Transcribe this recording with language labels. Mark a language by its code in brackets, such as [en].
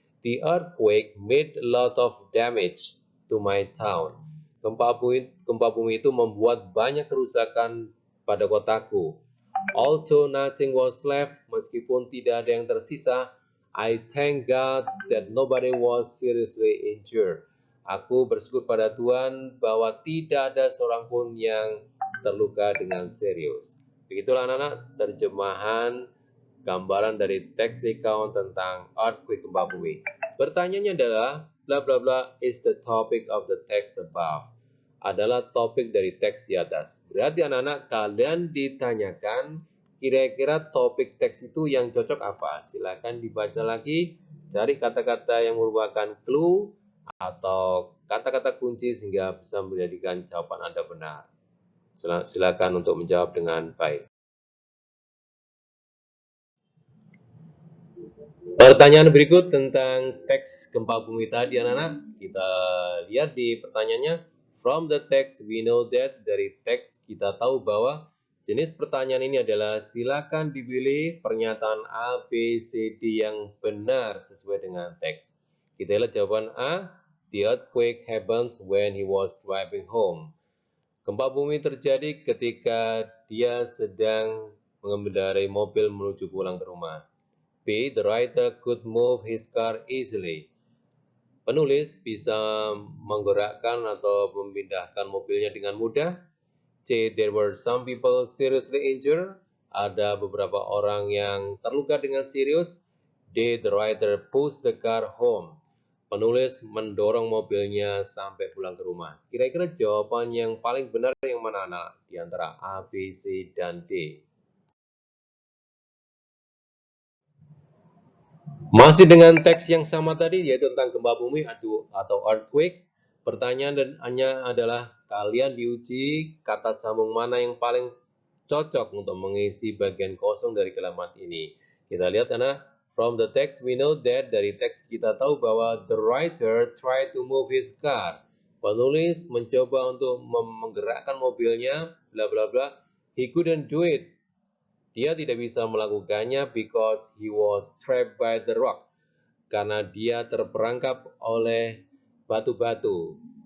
[en] The earthquake made a lot of damage to my town. [id] Gempa bumi itu membuat banyak kerusakan pada kotaku. [en] Although nothing was left, [id] meskipun tidak ada yang tersisa, [en] I thank God that nobody was seriously injured. [id] Aku bersyukur pada Tuhan bahwa tidak ada seorang pun yang terluka dengan serius. Begitulah anak-anak terjemahan gambaran dari teks recount tentang earthquake, gempa bumi. Pertanyaannya adalah, [en] bla bla bla is the topic of the text above. [id] Adalah topik dari teks di atas. Berarti anak-anak kalian ditanyakan kira-kira topik teks itu yang cocok apa? Silakan dibaca lagi, cari kata-kata yang merupakan clue atau kata-kata kunci sehingga bisa menjadikan jawaban Anda benar. Silakan untuk menjawab dengan baik. Pertanyaan berikut tentang teks gempa bumi tadi, anak-anak. Kita lihat di pertanyaannya. [en] From the text we know that, [id] dari teks kita tahu bahwa jenis pertanyaan ini adalah silakan dipilih pernyataan A, B, C, D yang benar sesuai dengan teks. Kita lihat jawaban A. [en] The earthquake happens when he was driving home. [id] Gempa bumi terjadi ketika dia sedang mengendarai mobil menuju pulang ke rumah. B. [en] The writer could move his car easily. [id] Penulis bisa menggerakkan atau memindahkan mobilnya dengan mudah. C. [en] There were some people seriously injured. [id] Ada beberapa orang yang terluka dengan serius. D. [en] The writer pushed the car home. [id] Penulis mendorong mobilnya sampai pulang ke rumah. Kira-kira jawaban yang paling benar yang mana, anak? Di antara A, B, C, dan D. Masih dengan teks yang sama tadi, yaitu tentang gempa bumi atau earthquake. Pertanyaannya adalah, kalian diuji kata sambung mana yang paling cocok untuk mengisi bagian kosong dari kalimat ini. Kita lihat, anak. [en] From the text we know that, [id] dari teks kita tahu bahwa [en] the writer tried to move his car. [id] Penulis mencoba untuk menggerakkan mobilnya, bla bla bla. [en] He couldn't do it. [id] Dia tidak bisa melakukannya [en] because he was trapped by the rock. [id] Karena dia terperangkap oleh batu-batu.